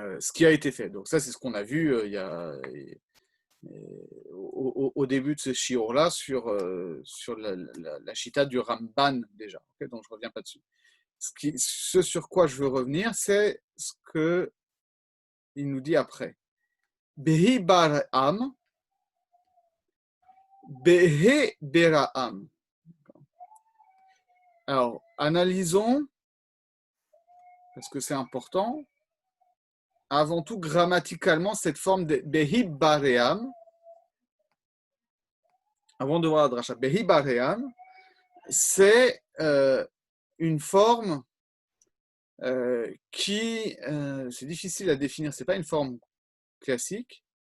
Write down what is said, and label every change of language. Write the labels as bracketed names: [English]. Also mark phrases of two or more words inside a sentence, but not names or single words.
[French] Donc ça, c'est ce qu'on a vu il y a au début de ce shiur-là sur la chita du Ramban déjà, okay, donc je ne reviens pas dessus. Ce sur quoi je veux revenir, c'est ce qu'il nous dit après. [Hebrew] בהבראם, בהבראם. [French] Alors, analysons, parce que c'est important, avant tout grammaticalement cette forme de [Hebrew] בהבראם. [French] Avant de voir la dracha, [Hebrew] בהבראם, [French] c'est une forme qui, c'est difficile à définir, c'est pas une forme classique.